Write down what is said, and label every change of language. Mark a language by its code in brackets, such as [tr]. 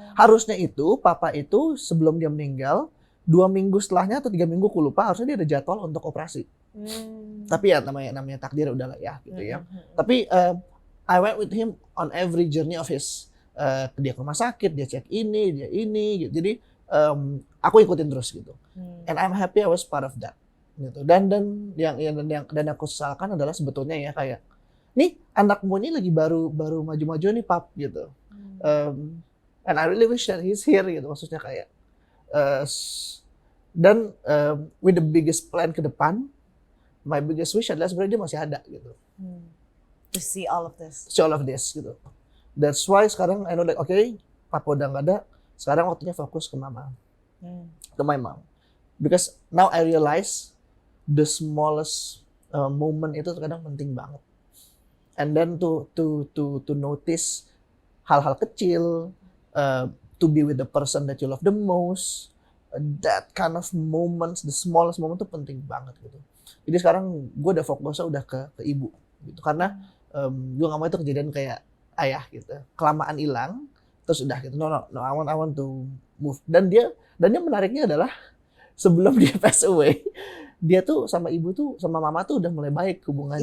[id] Harusnya itu papa itu sebelum dia meninggal 2 minggu setelahnya atau 3 minggu, aku lupa, harusnya dia ada jadwal untuk operasi. Tapi ya namanya takdir udahlah ya gitu ya. [en] Tapi I went with him on every journey of his. [id] Dia ke rumah sakit, dia cek ini gitu. Jadi aku ikutin terus gitu. [en] And I'm happy I was part of that. [id] Gitu. Dan yang aku sesalkan adalah sebetulnya ya kayak nih anakmu ini lagi baru maju-maju nih pap gitu. [en] And I really wish that he's here [id] gitu, maksudnya kayak dan [en] with the biggest plan ke depan, my biggest wish [id] adalah sebenarnya dia masih ada gitu. [en] To see all of this. [id] Gitu. [en] That's why [id] sekarang [en] I know that okay, [id] papa udah nggak ada, sekarang waktunya fokus ke mama, ke [en] my mom. Because now I realize the smallest moment [id] itu kadang penting banget. [en] And then to notice [id] hal-hal kecil, [en] to be with the person that you love the most, that kind of moments, the smallest moment [id] tuh penting banget gitu. Jadi sekarang gue udah fokusnya udah ke ibu gitu, karena gue nggak mau itu kejadian kayak ayah gitu, kelamaan hilang terus udah gitu. [en] No, I want to move. [id] Dan dia menariknya adalah sebelum dia [en] pass away, [id] dia tuh sama ibu tuh sama mama tuh udah mulai baik hubungannya.